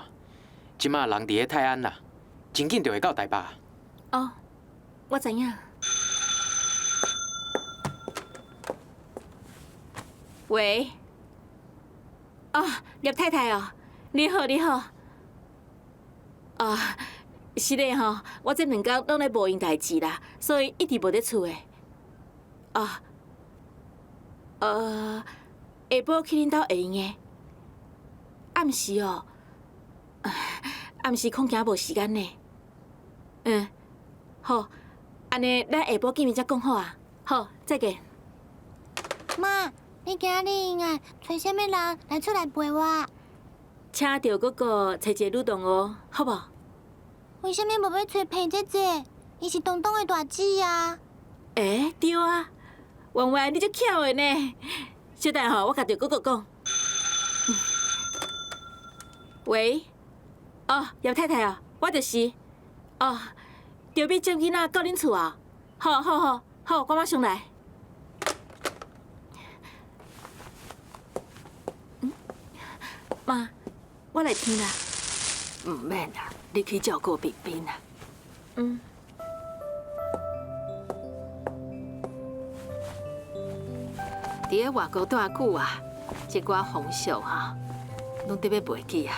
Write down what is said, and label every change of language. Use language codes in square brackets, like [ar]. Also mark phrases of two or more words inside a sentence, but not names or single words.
[nan] 即马人伫咧泰安啦，真紧就会到台北。哦，我知影。喂。哦，叶太太哦，你好，你好。是嘞吼，我这2天拢咧无闲代志啦，所以一直无咧厝诶。下晡去恁兜会用诶。暗时哦，暗时恐惊无时间呢。好，安尼咱下晡见面才讲好啊。好，再见。妈，你今日应该找什么人来出来陪我？请赵哥哥找一个女同学，好无？为什么无要找裴姐姐？伊是东东的大姊啊。对啊，弯弯你足巧的呢。小等吼，我甲赵哥哥讲。喂，叶太太哦，我就是。就要接囡仔到恁厝啊。好，我马上来。妈，我来听啦。唔免啦，你去照顾冰冰啦。伫咧外国偌久啊，这寡风俗哈，拢得要袂记啊。